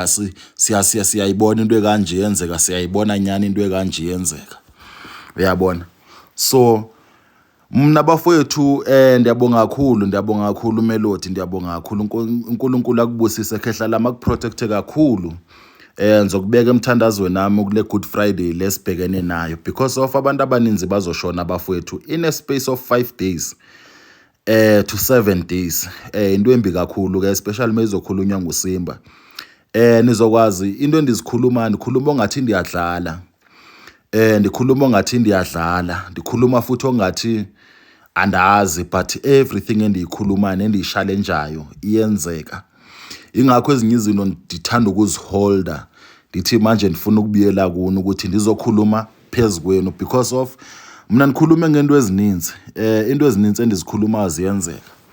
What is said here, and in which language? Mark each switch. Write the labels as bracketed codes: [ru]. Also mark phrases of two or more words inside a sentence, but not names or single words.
[xh] siyayibona into ekanje yenzeka siyayibona nyane into ekanje yenzeka uyabona so mna bafowethu ndiyabonga kakhulu Melody ndiyabonga kakhulu uNkulunkulu akubusise khehla lami akuprotecte kakhulu ngizokubeka emthandazweni nami kule Good Friday lesibhekene nayo [en] because of [xh] abantu abaninzi bazoshona bafowethu [en] in a space of 5 days to 7 days [zu] into embi kakhulu ke especially mezokhulunywa nguSimba nizokwazi into [xh] endizikhuluma ndikhuluma ongathi ndiyadlala ndikhuluma ongathi ndiyadlala ndikhuluma futhi ongathi andazi [en] but everything [xh] endiyikhuluma nendiyishalenjayo iyenzeka ingakho ezinye izinto ndithanda ukuziholda ndithi manje ndifuna ukubuyela kuno ukuthi ndizokhuluma phezukwenu [en] because of [xh] mina nikhulume ngento ezininzi into ezininzi endizikhuluma ziyenzeka